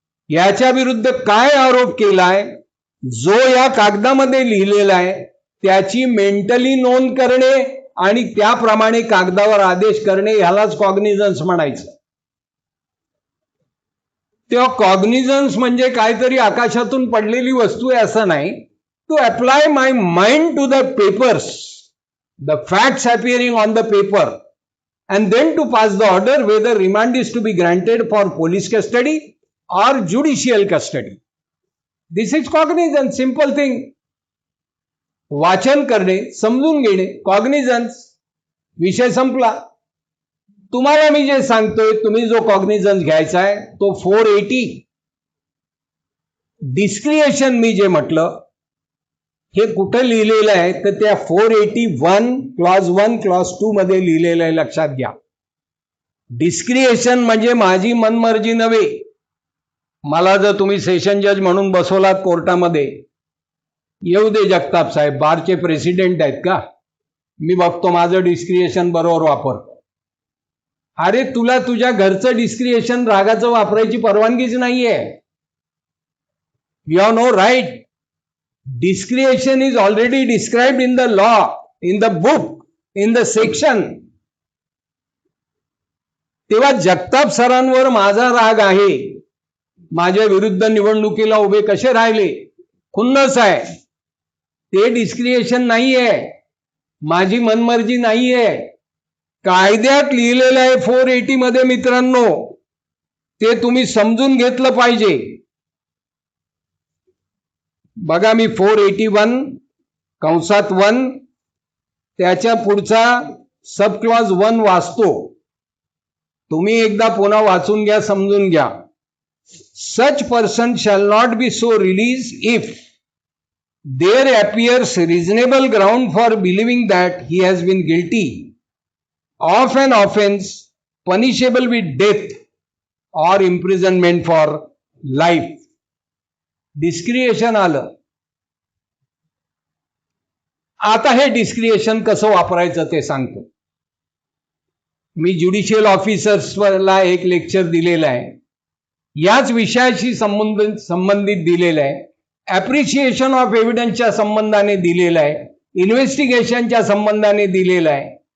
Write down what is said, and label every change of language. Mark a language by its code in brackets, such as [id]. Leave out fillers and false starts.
[mr] याच्या विरुद्ध काय आरोप केलाय, जो या कागदामध्ये लिहिलेला आहे त्याची मेंटली नोंद करणे आणि त्याप्रमाणे कागदावर आदेश करणे, ह्यालाच कॉग्निझन्स म्हणायचं. तेव्हा कॉग्निझन्स म्हणजे काहीतरी आकाशातून पडलेली वस्तू आहे असं नाही. [en] To apply my mind to the papers, the facts appearing on the paper, and then to pass the order whether remand is to be granted for police custody or judicial custody. This is cognizance, simple thing. [mr] वाचन करणे, समजून घेणे, cognisance, विषय संपला. तुम्हाला मी जे सांगतोय, तुम्ही जो कॉग्निझन्स घ्यायचा आहे तो 480. डिस्क्रिएशन मी जे म्हटलं हे कुठं लिहिलेलं आहे तर त्या 481 क्लॉज 1 क्लॉज 2 मध्ये लिहिलेलं आहे, लक्षात घ्या. डिस्क्रिएशन म्हणजे माझी मनमर्जी नव्हे. मला जर तुम्ही सेशन जज म्हणून बसवलात कोर्टामध्ये, येऊ दे जगताप साहेब, बारचे प्रेसिडेंट आहेत का, मी बघतो माझं डिस्क्रिएशन बरोबर वापरतो. अरे तुला तुझ्या घरचं डिस्क्रिएशन रागाचं वापरायची परवानगीच नाहीये. [en] You have no right. Discretion is already described in the law, in the book, in the section. [mr] तेव्हा जगताप सरांवर माझा राग आहे. माझ्या विरुद्ध निवडणुकीला उभे कसे राहिले, खुन्नस आहे. ते डिस्क्रिएशन नाहीये, माझी मनमर्जी नाहीये. कायद्यात लिहिलेलं आहे 480 मध्ये मित्रांनो, ते तुम्ही समजून घेतलं पाहिजे. बघा मी 481(1) त्याच्या पुढचा सब क्लॉज 1 वाचतो. तुम्ही एकदा पुन्हा वाचून घ्या, समजून घ्या. [en] Such person shall not be so released if there appears reasonable ground for believing that he has been guilty of an offense punishable with death or imprisonment for life. [mr] डिस्क्रिएशन आलं. आता हे डिस्क्रिएशन कसं वापरायचं ते सांगतो. मी ज्युडिशियल ऑफिसर्सला एक लेक्चर दिलेलं आहे, याच विषयाशी संबंधित दिलेलं आहे. ॲप्रिशिएशन ऑफ एव्हिडन्सच्या संबंधाने दिलेलं आहे, इन्व्हेस्टिगेशनच्या संबंधाने दिलेलं आहे.